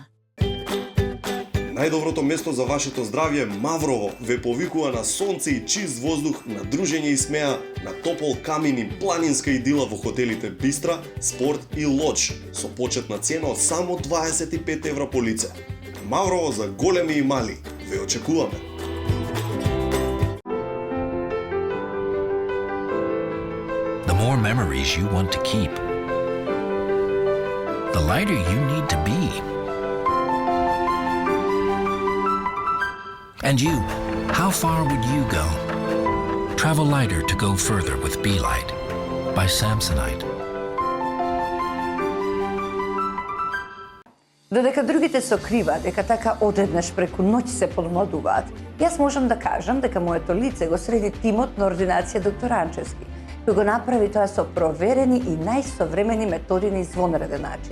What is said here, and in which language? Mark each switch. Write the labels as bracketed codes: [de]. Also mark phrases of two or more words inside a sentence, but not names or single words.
[mk] Најдоброто место за вашето здравје, Маврово, ве повикува на сонце и чист воздух, на дружење и смеа, на топол камин и планинска идила во хотелите Бистра, Спорт и Лодж, со почетна цена од само 25 евра по лице. Маврово за големи и мали. Ве очекуваме. [en] The more memories you want to keep, the lighter you need to be. And you, how far would you go? Travel lighter to go further with Be Light by Samsonite. [mk] Додека другите се окриваат дека така одеднаш преку ноќ се подмладуваат, јас можам да кажам дека моето лице го среди тимот на ординација доктор Анчевски, кој го направи тоа со проверени и најсовремени методи на извонреден начин.